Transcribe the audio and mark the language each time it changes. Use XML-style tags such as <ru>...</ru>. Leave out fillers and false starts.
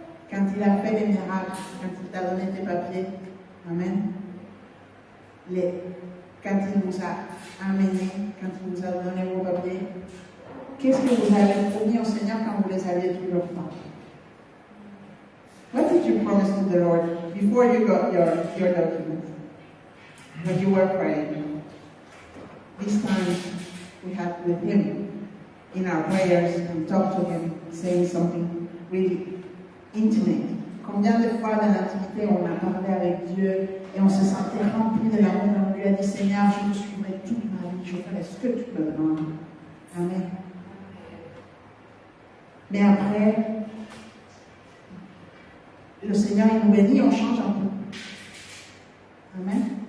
<fr>Quand il a fait les miracles, quand il t'a donné tes papiers, amen. Quand il vous a amené, quand il vous a donné vos papiers, qu'est-ce que vous avez promis au Seigneur quand vous les aviez toujours pas?</fr> <en>What did you promise to the Lord before you got your documents? When you were praying. This time we had with Him in our prayers and talked to Him, saying something really intimate.</en> <fr>Combien de fois dans l'intimité on a parlé avec Dieu et on se sentait rempli de l'amour, on lui a dit Seigneur, je te suivrai toute ma vie. je ferai ce que tu me demandes. Amen. Mais après, le Seigneur il nous bénit, on change un peu. Amen.</fr>